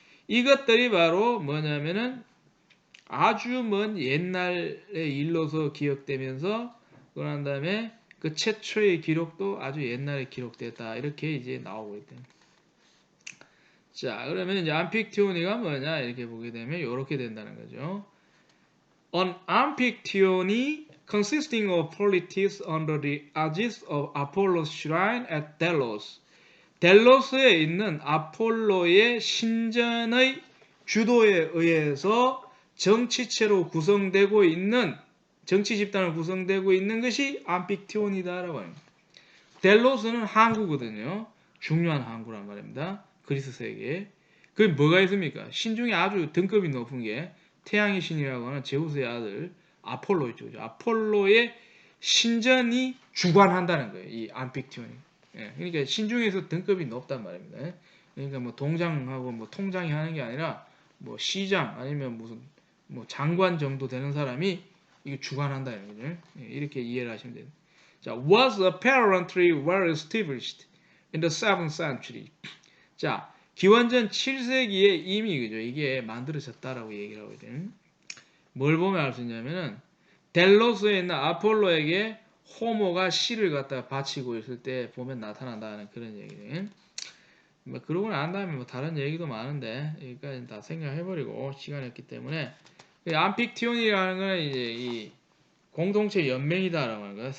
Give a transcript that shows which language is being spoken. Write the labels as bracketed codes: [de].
[ko] 이것들이 바로 뭐냐면은 아주 먼 옛날의 일로서 기억되면서 그런 다음에 그 최초의 기록도 아주 옛날에 기록됐다 이렇게 이제 나오고 있다. 자 그러면 이제 암픽티오니가 뭐냐 이렇게 보게 되면 이렇게 된다는 거죠. [en] An amphictyony consisting of polities under the aegis of Apollo's shrine at Delos. [ko] 델로스에 있는 아폴로의 신전의 주도에 의해서 정치체로 구성되고 있는 정치 집단으로 구성되고 있는 것이 암픽티온이다라고 합니다. 델로스는 항구거든요. 중요한 항구란 말입니다. 그리스 세계에. 그게 뭐가 있습니까? 신 중에 아주 등급이 높은 게 태양의 신이라고 하는 제우스의 아들 아폴로 있죠. 아폴로의 신전이 주관한다는 거예요. 이 암픽티온이. 예, 그러니까 신 중에서 등급이 높단 말입니다. 그러니까 뭐 동장하고 뭐 통장이 하는 게 아니라 뭐 시장 아니면 무슨 뭐 장관 정도 되는 사람이 이거 주관한다 이런 거죠. 이렇게 이해를 하시면 돼요. 자, [en] was apparently well established in the 7th century. [ko] 자, 기원전 7세기에 이미 그죠 이게 만들어졌다라고 얘기를 하거든요. 뭘 보면 알 수 있냐면은 델로스에 있는 아폴로에게 호모가 씨를 갖다가 바치고 있을 때 보면 나타난다는 그런 얘기네. 뭐 그러고 난 다음에 뭐 다른 얘기도 많은데 여기까지 다 생각해버리고 시간이 없기 때문에 암픽티온이라는 건 이제 이 공동체 연맹이다라고 하는 거야.